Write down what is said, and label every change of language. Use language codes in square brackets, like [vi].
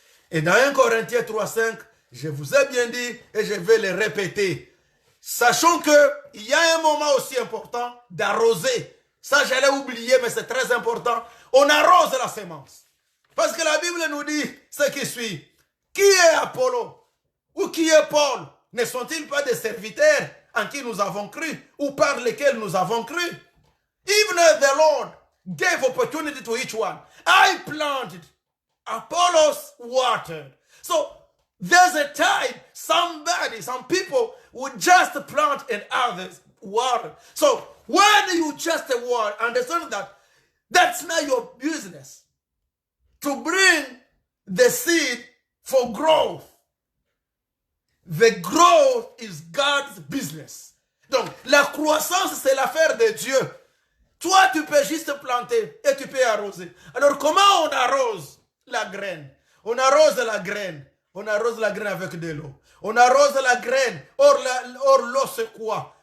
[fr] Et dans 1 Corinthiens 3,5, je vous ai bien dit, et je vais le répéter, sachons qu'il y a un moment aussi important d'arroser. Ça, j'allais oublier, mais c'est très important. On arrose la semence. Parce que la Bible nous dit ce qui suit. Qui est Apollo ou qui est Paul? Ne sont-ils pas des serviteurs en qui nous avons cru ou par lesquels nous avons cru? [en] Even the Lord gave opportunity to each one. I planted, Apollos watered. So there's a time some people would just plant and others water. So when you just water, understand that that's not your business. To bring the seed for growth. The growth is God's business. [fr] Donc, la croissance, c'est l'affaire de Dieu. Toi, tu peux juste planter et tu peux arroser. Alors, comment on arrose la graine? On arrose la graine. On arrose la graine avec de l'eau. On arrose la graine. Or l'eau, c'est quoi?